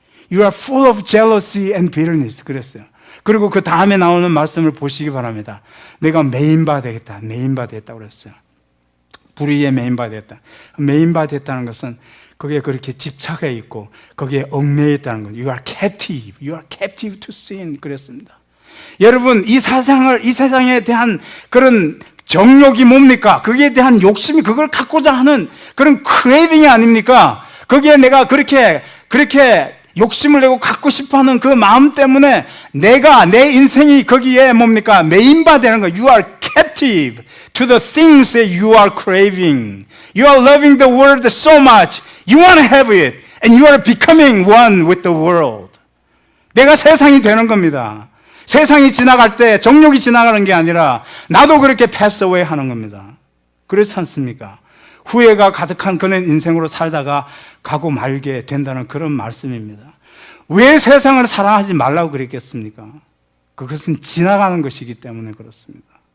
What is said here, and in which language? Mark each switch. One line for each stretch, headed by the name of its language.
English: You are full of jealousy and bitterness
Korean: 그랬어요. 그리고 그 다음에 나오는 말씀을 보시기 바랍니다. 내가 메인바 되겠다 그랬어요. 불의에 메인바 되겠다. 메인바 됐다는 것은 거기에 그렇게 집착해 있고 거기에 얽매여 있다는 거예요.
English: You are captive to sin
Korean: 그랬습니다. 여러분 이 세상에 대한 그런 정욕이 뭡니까? 거기에 대한 욕심이 그걸 갖고자 하는 그런 크레이빙이 아닙니까? 거기에 내가 그렇게 욕심을 내고 갖고 싶어하는 그 마음 때문에 내 인생이 거기에 뭡니까? 메인바 되는 거예요.
English: You are captive to the things that you are craving. You are loving the world so much. You want to have it. And you are becoming one with the world.
Korean: 내가 세상이 되는 겁니다. 세상이 지나갈 때 정욕이 지나가는 게 아니라 나도 그렇게
English: pass away
Korean: 하는 겁니다. 그렇지 않습니까? 후회가 가득한 그런 인생으로 살다가 가고 말게 된다는 그런 말씀입니다. 왜 세상을 사랑하지 말라고 그랬겠습니까? 그것은 지나가는 것이기 때문에 그렇습니다.